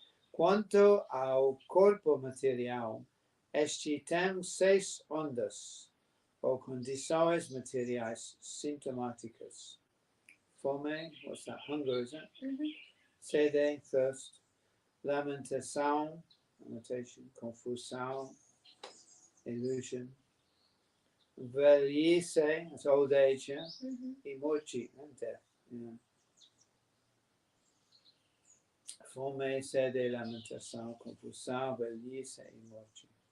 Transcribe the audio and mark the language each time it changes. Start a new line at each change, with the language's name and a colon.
Portuguese: Quanto ao corpo material, este tem 6 ondas, ou condições materiais sintomáticas. Fome,
English: what's that? Hunger, isn't it?
Portuguese: Sede,
English: thirst.
Portuguese: Lamentação,
English: lamentation.
Portuguese: Confusão,
English: illusion.
Portuguese: Velhice,
English: that's old age, yeah?
Portuguese: E morte,
English: and death. Yeah.
Portuguese: Fome, sede, lamentação, confusão, velhice e morte.